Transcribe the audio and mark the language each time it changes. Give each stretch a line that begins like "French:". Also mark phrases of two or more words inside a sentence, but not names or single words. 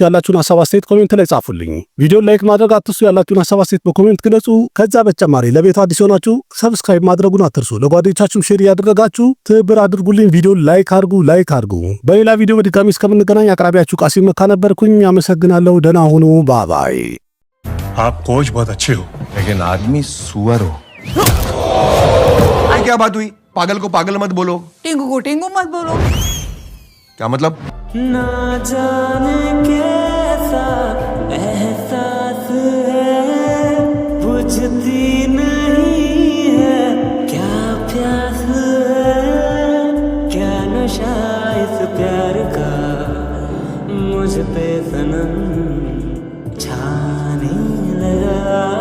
Amharic: ያላችሁን ሐሳብ አስተያየት ኮሜንት ላይ ጻፉልኝ። ቪዲዮን ላይክ ማድረግ አትርሱ። ያላችሁን ሐሳብ አስተያየት በኮሜንት ግለጹ። ከዛ በተጨማሪ ለቤቱ አዲስ ሆናችሁ ሰብስክራይብ ማድረጉን አትርሱ። ለጓደኞቻችሁም ሼር ያደረጋችሁ ትብብር አድርጉልኝ። ቪዲዮን ላይክ አድርጉ። በሌላ ቪዲዮ በድጋሚ እስከምንገናኝ አቅራቢያችሁ ቃሲም መካ ነበርኩኝ። አመሰግናለሁ። ደህና ሁኑ። ባባይ።
Hindi: आप कोच बहुत अच्छे हो। लेकिन आदमी सुअर हो। ये क्या बात हुई? पागल को पागल मत बोलो। टिंगू को टिंगू मत बोलो। क्या मतलब? ना जाने कैसा एहसास है, बुझती नहीं है क्या प्यास है, क्या नशा इस प्यार का मुझ पे सनम छाने लगा।